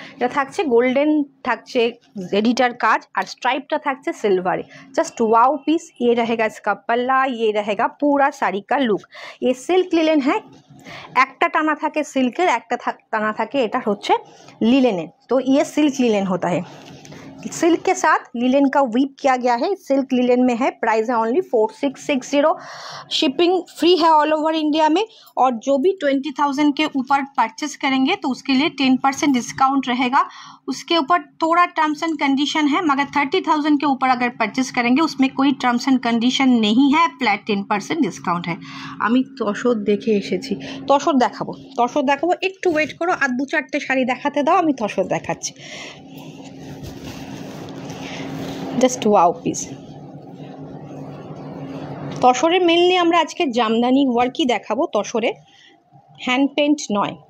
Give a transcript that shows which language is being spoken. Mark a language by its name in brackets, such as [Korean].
[Bangla] এটা থাকছে গোল্ডেন, থাকছে এডিটার কাজ, আর স্ট্রাইপটা থাকছে সিলভারে। Just wow piece. [Hindi] ये रहेगा इसका पल्ला, ये रहेगा पूरा साड़ी का लुक। ये सिल्क लिलेन है, [Bangla] একটা টানা থাকে সিল্কের, একটা টানা থাকে এটা হচ্ছে লিলেনের। [Hindi] তো ये सिल्क लिलेन होता है, सिल्क के साथ लिलेन का वीव किया गया है। सिल्क लिलेन में है, प्राइस है ओनली 4660, शिपिंग फ्री है ऑल ओवर इंडिया में। और जो भी 20,000 के ऊपर परचेस करेंगे तो उसके लिए 10% डिस्काउंट रहेगा। उसके ऊपर थोड़ा टर्म्स एंड कंडीशन है, मगर 30,000 के ऊपर अगर परचेस करेंगे उसमें कोई टर्म्स एंड कंडीशन नहीं है, फ्लैट 10% डिस्काउंट है। [Bangla] আমি তসর দেখে এসেছি, তসর দেখাবো, একটু ওয়েট করো, আর 2-4টে শাড়ি দেখাতে দাও, আমি তসর দেখাচ্ছি। Just wow piece. তসরে মেনলি আমরা আজকে জামদানি ওয়ার্কই দেখাবো, তসরে হ্যান্ড পেন্ট নয়।